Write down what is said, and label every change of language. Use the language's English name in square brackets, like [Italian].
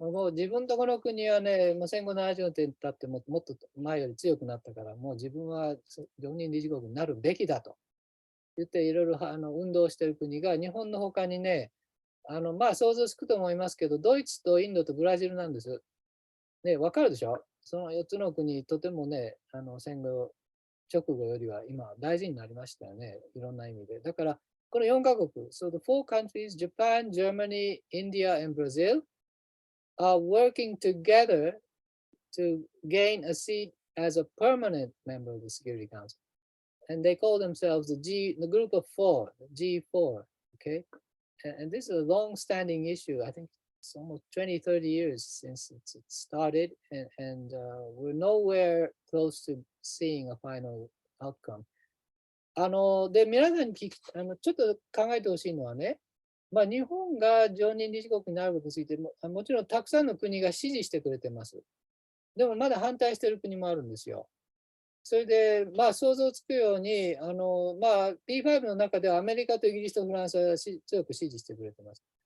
[Japanese] もう自分とこの国はね、もう戦後70年経ってもっと前より強くなったから、もう自分は常任理事国になるべきだと言っていろいろ運動している国が日本の他にね、想像つくと思いますけど、ドイツとインドとブラジルなんです。ね、わかるでしょ？その4つの国、とてもね、戦後直後よりは今大事になりましたよね。いろんな意味で。だから、この4カ国、 [English] so the four countries, Japan, Germany, India, and Brazil, are working together to gain a seat as a permanent member of the Security Council. And they call themselves the group of four, the G4, okay? And this is a long-standing issue. I think it's almost 20, 30 years since it started, and we're nowhere close to seeing a final outcome. [Japanese] で、皆さんにちょっと考えてほしいのはね、まあ、日本が常任理事国になることについてもちろんたくさんの国が支持してくれてます。でもまだ反対している国もあるんですよ。それで、まあ、想像つくように、まあ、P5 の中ではアメリカとイギリスとフランスは強く支持してくれてます。